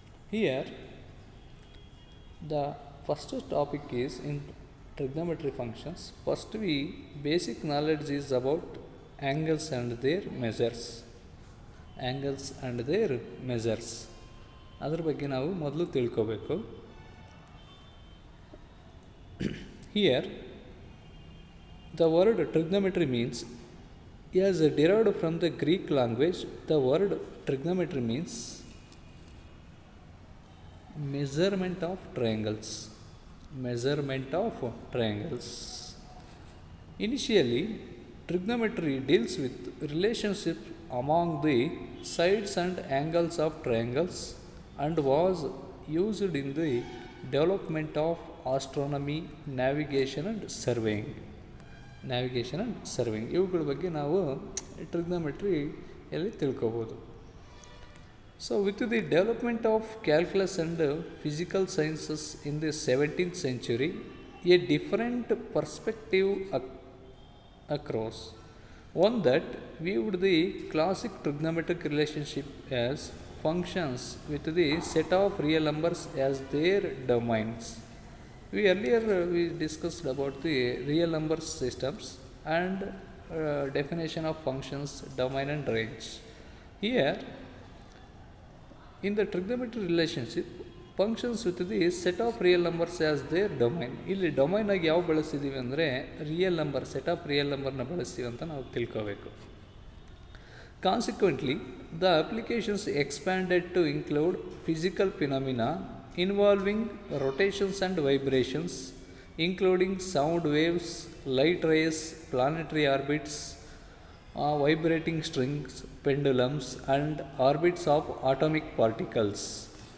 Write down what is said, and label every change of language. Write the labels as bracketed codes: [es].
[en] Here the first topic is in trigonometry functions. First we basic knowledge is about angles and their measures. Angles and their measures [kn] ಅದರ ಬಗ್ಗೆ ನಾವು ಮೊದಲು ತಿಳ್ಕೋಬೇಕು. [en] Here the word trigonometry means, as derived from the Greek language, the word trigonometry means measurement of triangles. Measurement of triangles. Initially, trigonometry deals with relationship among the sides and angles of triangles and was used in the development of astronomy, navigation and surveying. Navigation and surveying [kn] ಇವುಗಳ ಬಗ್ಗೆ ನಾವು ಟ್ರಿಗ್ನೋಮೆಟ್ರಿಯಲ್ಲಿ ತಿಳ್ಕೋಬೋದು. [en] So with the development of calculus and physical sciences in the 17th century, a different perspective across, one that viewed the classic trigonometric relationship as functions with the set of real numbers as their domains. We earlier we discussed about the real number systems and definition of functions, domain and range. Here in the trigonometry relationship, functions with the set of real numbers as their domain. [kn] ಇಲ್ಲಿ domain ಆಗಿ ಯಾವ ಬಳಸ್ತಿದ್ದೀವಿ ಅಂದರೆ real number, set of real ನಂಬರ್ನ ಬಳಸ್ತೀವಿ ಅಂತ ನಾವು ತಿಳ್ಕೋಬೇಕು. [en] Consequently, the applications expanded to include physical phenomena involving rotations and vibrations, including sound waves, light rays, planetary orbits, vibrating strings, pendulums, and orbits of atomic particles.